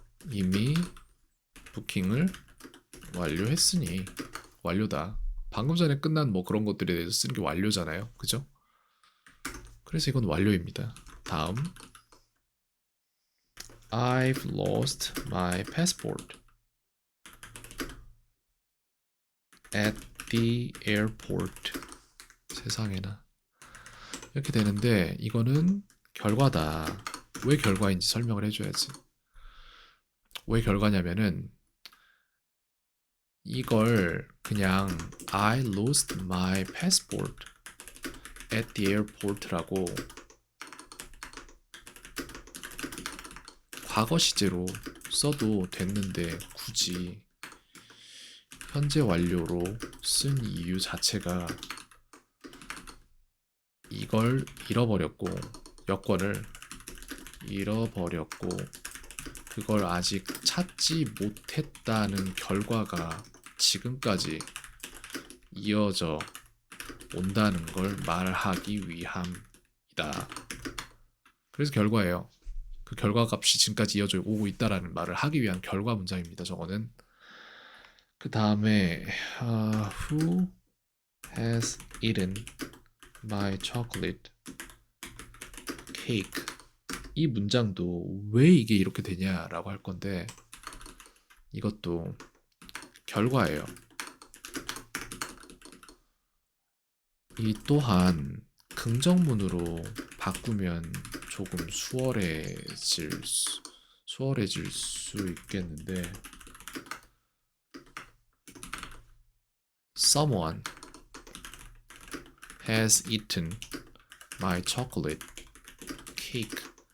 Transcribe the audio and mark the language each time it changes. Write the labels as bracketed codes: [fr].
[ko] 이미 부킹을 완료했으니 완료다. 방금 전에 끝난 뭐 그런 것들에 대해서 쓰는 게 완료잖아요. 그죠? 그래서 이건 완료입니다. 다음 [en] I've lost my passport at the airport. [ko] 세상에나. 이렇게 되는데 이거는 결과다. 왜 결과인지 설명을 해줘야지. 왜 결과냐면은 이걸 그냥 [en] I lost my passport at the airport라고 [ko] 과거 시제로 써도 됐는데 굳이 현재 완료로 쓴 이유 자체가 이걸 잃어버렸고, 여권을 잃어버렸고, 그걸 아직 찾지 못했다는 결과가 지금까지 이어져 온다는 걸 말하기 위함이다. 그래서 결과예요. 그 결과 값이 지금까지 이어져 오고 있다라는 말을 하기 위한 결과 문장입니다. 저거는. 그 다음에 [en] Who has eaten my chocolate cake? [ko] 이 문장도 왜 이게 이렇게 되냐라고 할 건데, 이것도 결과예요. 이 또한 긍정문으로 바꾸면 조금 수월해질 수 있겠는데, [en] Someone has eaten my chocolate cake.